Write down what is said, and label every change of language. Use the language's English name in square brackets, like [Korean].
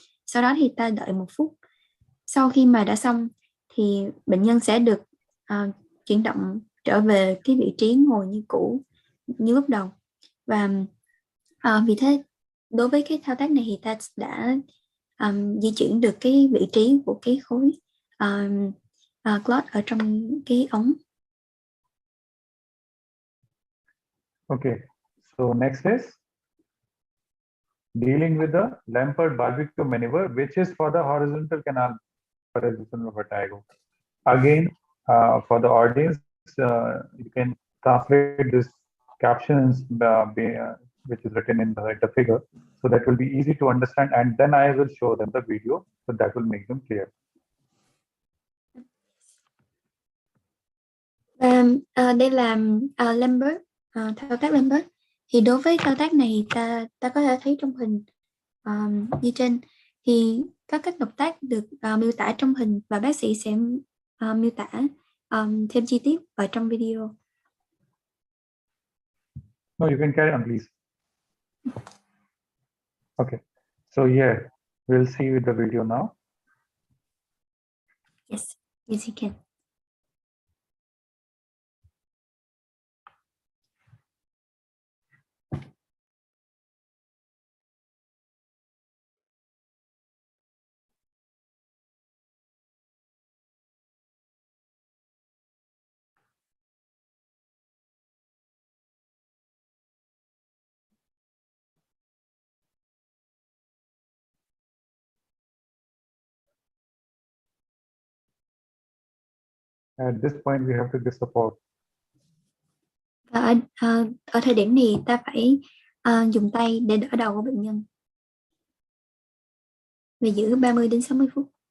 [Vietnamese] Sau đó thì ta đợi 1 phút. Sau khi mà đã xong thì bệnh nhân sẽ được chuyển động trở về cái vị trí ngồi như cũ như lúc đầu. Và vì thế đối với cái thao tác này thì ta đã di chuyển được cái vị trí của cái khối clot ở trong cái ống. [English] Okay, so next is dealing with the Lampert-Barbico maneuver, which is for the horizontal canal parasitism of vertigo. Again, for the audience, you can translate this captions which is written in the figure, so that will be easy to understand, and then I will show them the video, so that will make them clear. [Vietnamese] Đây là Lambert, thao tác Lambert. Thì đối với thao tác này ta có thể thấy trong hình như trên, thì các động tác được miêu tả trong hình và bác sĩ sẽ miêu tả thêm chi tiết ở trong video. [English] No, you can carry on, please. Okay, so yeah, we'll see with the video now. Yes, you can. At this point, we have to give support. [Vietnamese] Và ở thời điểm này ta phải dùng tay để đỡ đầu của bệnh nhân và giữ 30 đến 60 phút.